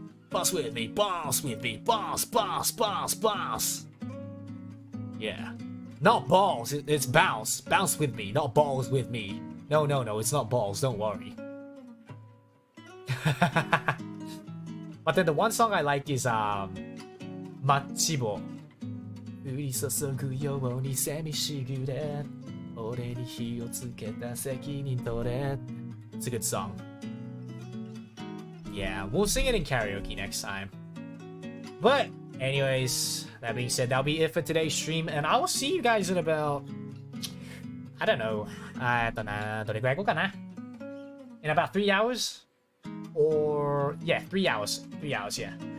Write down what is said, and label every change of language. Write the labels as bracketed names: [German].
[English] Boss with me, boss with me, boss, boss, boss, boss. Yeah. Not balls, it's bounce. Bounce with me, not balls with me. No, it's not balls, don't worry. But then the one song I like is Machibo. [Japanese] 降り注ぐように蝉しぐれ俺に火をつけた責任取れ [English] It's a good song. Yeah, we'll sing it in karaoke next time. But anyways, that being said, that'll be it for today's stream, and I will see you guys in about, I don't know, [Japanese] どれくらい行こうかな? [English] In about 3 hours? Or, yeah, 3 hours. 3 hours, yeah.